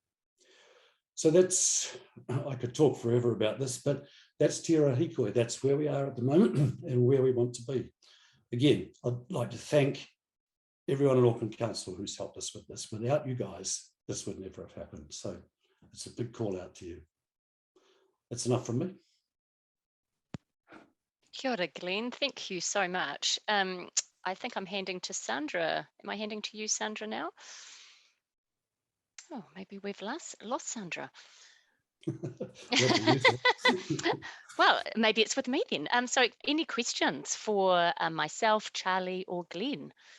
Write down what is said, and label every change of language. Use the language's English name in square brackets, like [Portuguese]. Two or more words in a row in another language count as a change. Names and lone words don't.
[English] So that's, I could talk forever about this, but that's Te Ara Hikoi. That's where we are at the moment and where we want to be. Again, I'd like to thank everyone in Auckland Council who's helped us with this. Without you guys, this would never have happened. So it's a big call out to you. That's enough from me. [Māori] Kia ora, [English] Glenn. Thank you so much. I think I'm handing to Sandra. Am I handing to you, Sandra, now? Oh, maybe we've lost Sandra. Well, maybe it's with me then. So any questions for myself, Charlie, or Glenn?